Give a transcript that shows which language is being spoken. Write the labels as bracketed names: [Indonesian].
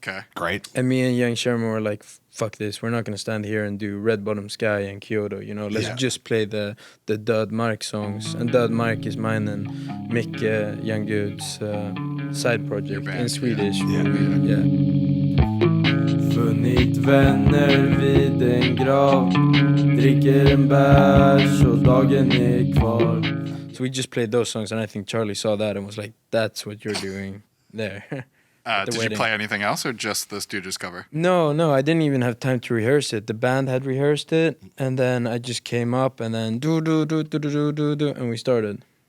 [English] Okay. Great. And me and Young Sherman were like, fuck this. We're not going to stand here and do Red Bottom Sky and Kyoto. Let's just play the D.I.Y songs. And D.I.Y is mine and Mick Young Good's side project in Swedish. [Swedish] Funnit vänner vid en grav, dricker en bärs och dagen är kvar. [English] So we just played those songs, and I think Charli saw that and was like, that's what you're doing there. Did you play anything else or just the Stooges cover? No, I didn't even have time to rehearse it. The band had rehearsed it, and then I just came up and then do, and we started.